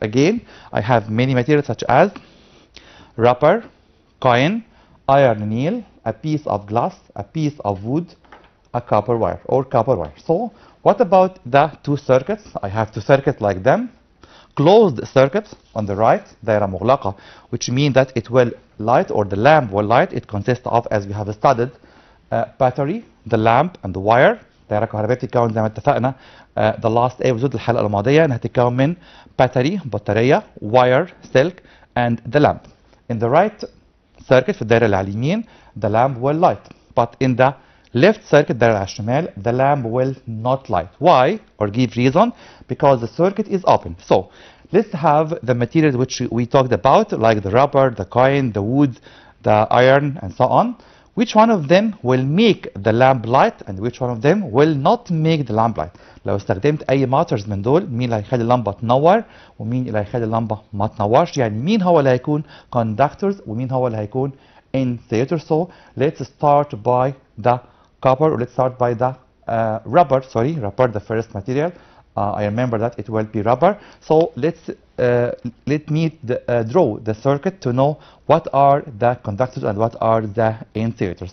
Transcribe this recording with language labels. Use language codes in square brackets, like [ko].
[en] Again, I have many materials such as rubber, coin, iron nail, a piece of glass, a piece of wood, a copper wire or copper wire. So what about the two circuits? I have two circuits like them. Closed circuit on the right, [ar] دائرة مغلقة, [en] which means that it will light or the lamp will light. It consists of, as we have studied, battery, the lamp, and the wire. [ar] دائرة كهربائية بتتكون زي ما اتفقنا [en] the last episode [ar] الحلقة الماضية انها تتكون من battery بطارية, [en] wire, silk, and the lamp. In the right circuit [ar] في الدائرة اللي على اليمين [en] the lamp will light, but in the left circuit [ar] الدائرة على الشمال [en] the lamp will not light. Why? Or give reason? Because the circuit is open. So let's have the materials which we talked about, like the rubber, the coin, the wood, the iron, and so on. Which one of them will make the lamp light and which one of them will not make the lamp light. [ar] لو استخدمت أي ماترز من دول، مين اللي هيخلي اللمبة تنور ومين اللي هيخلي اللمبة ما تنورش؟ يعني مين هو اللي هيكون conductors ومين هو اللي هيكون insulators. [en] So let's start by the copper, or let's start by the rubber. Sorry, rubber, the first material. I remember that it will be rubber. So let me draw the circuit to know what are the conductors and what are the insulators.